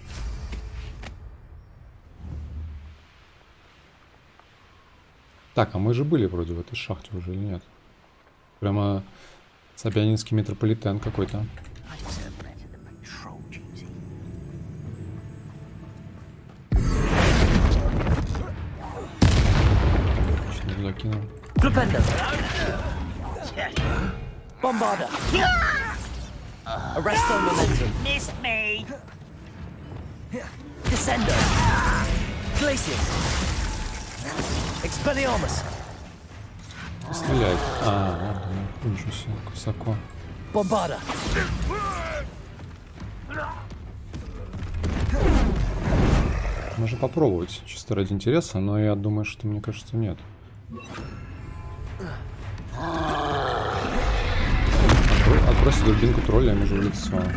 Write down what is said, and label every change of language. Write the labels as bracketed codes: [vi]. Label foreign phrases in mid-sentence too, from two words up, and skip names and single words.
[ru] Так, а мы же были вроде в этой шахте уже или нет? Прямо Собянинский метрополитен какой-то. Что-то закинул. Bombarda. Arresto momentum. [en] Missed me. [ru] Descendo. Glacius. Expelliarmus. Стреляет. Ничего себе, высоко. Bombarda. Можно попробовать, чисто ради интереса, но я думаю, что, мне кажется, нет. Отбросить дубинку тролля, я могу в лицо.